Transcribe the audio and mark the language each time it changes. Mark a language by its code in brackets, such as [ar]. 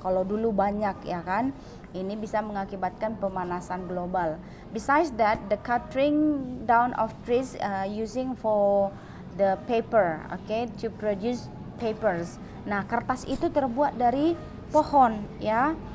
[id] Kalau dulu banyak, ya kan. Ini bisa mengakibatkan pemanasan global. [en] Besides that, the cutting down of trees using for the paper, okay, to produce papers. [id] Nah, kertas itu terbuat dari pohon, ya.